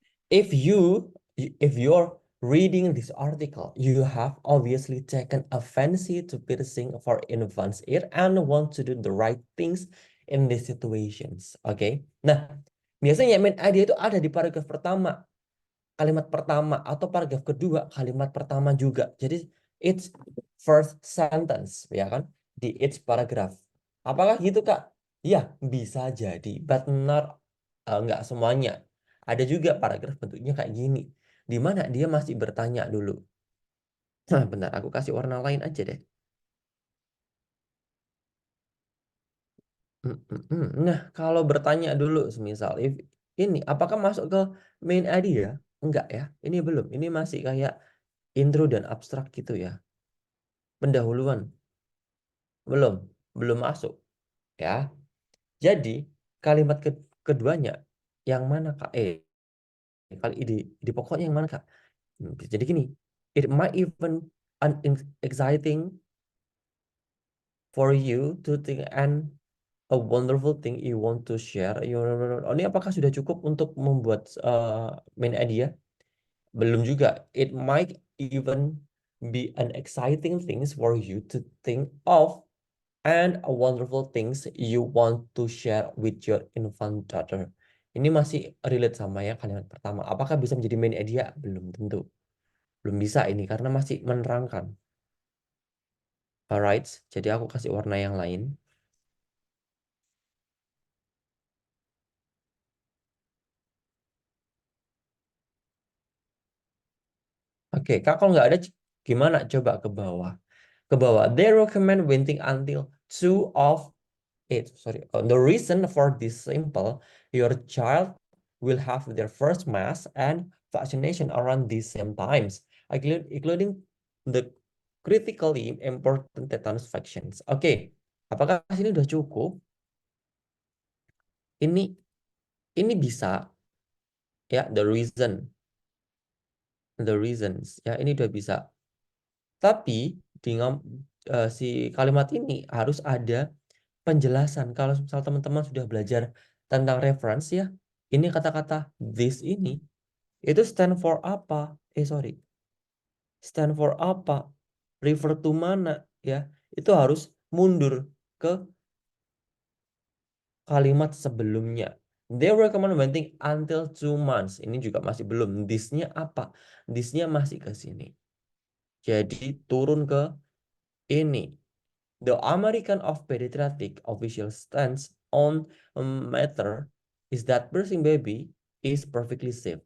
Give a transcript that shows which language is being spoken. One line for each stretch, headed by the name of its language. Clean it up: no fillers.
English: if you're reading this article, you have obviously taken a fancy to piercing for infant's ear and want to do the right things in these situations. Oke.
Indonesian: Nah, biasanya main idea itu ada di paragraf pertama, kalimat pertama, atau paragraf kedua, kalimat pertama juga. Jadi
English: it's first sentence,
Indonesian: ya kan? Di each paragraph. Apakah gitu, Kak? Ya, bisa jadi, but not nggak semuanya. Ada juga paragraf bentuknya kayak gini, di mana dia masih bertanya dulu. Nah, bentar, aku kasih warna lain aja deh. Nah, kalau bertanya dulu, semisal ini apakah masuk ke main idea? Enggak ya, ini belum. Ini masih kayak intro dan abstrak gitu ya. Pendahuluan, belum, belum masuk ya. Jadi kalimat keduanya yang mana, Kak? Kali ide pokoknya yang mana, Kak? Jadi gini,
English: it might even exciting for you to think and a wonderful thing you want to share.
Indonesian: Ini apakah sudah cukup untuk membuat main idea? Belum juga.
English: It might even be an exciting things for you to think of and a wonderful things you want to share with your infant daughter.
Indonesian: Ini masih relate sama ya kalimat pertama. Apakah bisa menjadi main idea? Belum tentu. Belum bisa ini karena masih menerangkan. Alright, jadi aku kasih warna yang lain. Oke, Kak, kalau nggak ada gimana? Coba ke bawah. Ke bawah.
English: They recommend waiting until 2 of 8. Sorry. The reason for this simple, your child will have their first mass and vaccination around these same times, including the critically important tetanus vaccines.
Indonesian: Oke, apakah sini udah cukup? Ini bisa ya, the reasons ya, ini udah bisa. Tapi di si kalimat ini harus ada penjelasan. Kalau misal teman-teman sudah belajar tentang reference ya, ini kata-kata this ini itu stand for apa? Sorry. Stand for apa? Refer to mana ya? Itu harus mundur ke kalimat sebelumnya.
English: They recommend waiting until 2 months.
Indonesian: Ini juga masih belum. This-nya apa? This-nya masih ke sini. Jadi turun ke ini.
English: The American of Pediatric official stance on matter is that birthing baby is perfectly safe.